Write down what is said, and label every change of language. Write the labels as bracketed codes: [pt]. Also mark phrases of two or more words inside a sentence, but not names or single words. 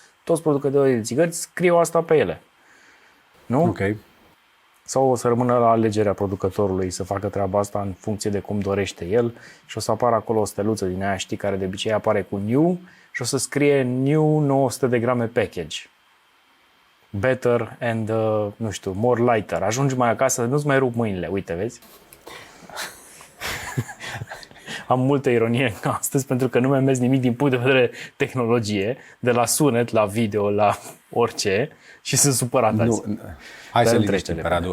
[ro] Toți producătorii de țigări scriu asta pe ele. Nu? Ok. sau o să rămână la alegerea producătorului să facă treaba asta în funcție de cum dorește el și o să apară acolo o steluță din aia, știi, care de obicei apare cu new și o să scrie new 900 de grame package. [en] Better and, [ro] nu știu, [en] more lighter. [ro] Ajungi mai acasă, nu-ți mai rup mâinile. Uite, vezi? Am multă ironie astăzi pentru că nu mi-am mers nimic din punct de vedere tehnologie, de la sunet, la video, la orice și sunt supărat azi. Nu, hai Dar să îmi liniștim trece pe Radu.